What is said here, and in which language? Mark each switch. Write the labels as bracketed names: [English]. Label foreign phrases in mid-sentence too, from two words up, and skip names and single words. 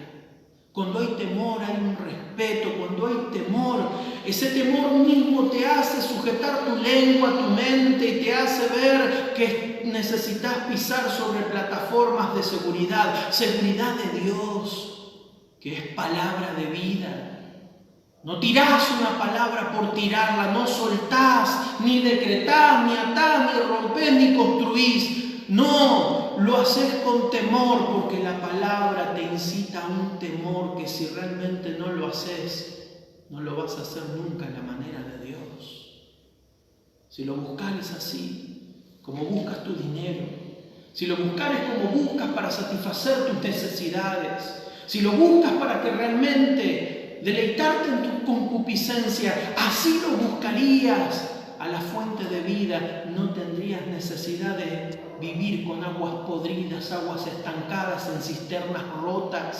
[Spanish] Cuando hay temor hay un respeto. Cuando hay temor, ese temor mismo te hace sujetar tu lengua, tu mente, y te hace ver que necesitas pisar sobre plataformas de seguridad. Seguridad de Dios, que es palabra de vida. No tirás una palabra por tirarla, no soltás, ni decretás, ni atás, ni rompés, ni construís. No, lo haces con temor, porque la palabra te incita a un temor que si realmente no lo haces, no lo vas a hacer nunca en la manera de Dios. Si lo buscares así, como buscas tu dinero, si lo buscares como buscas para satisfacer tus necesidades, si lo buscas para que realmente deleitarte en tu concupiscencia, así lo buscarías a la fuente de vida, no tendrías necesidad de vivir con aguas podridas, aguas estancadas en cisternas rotas.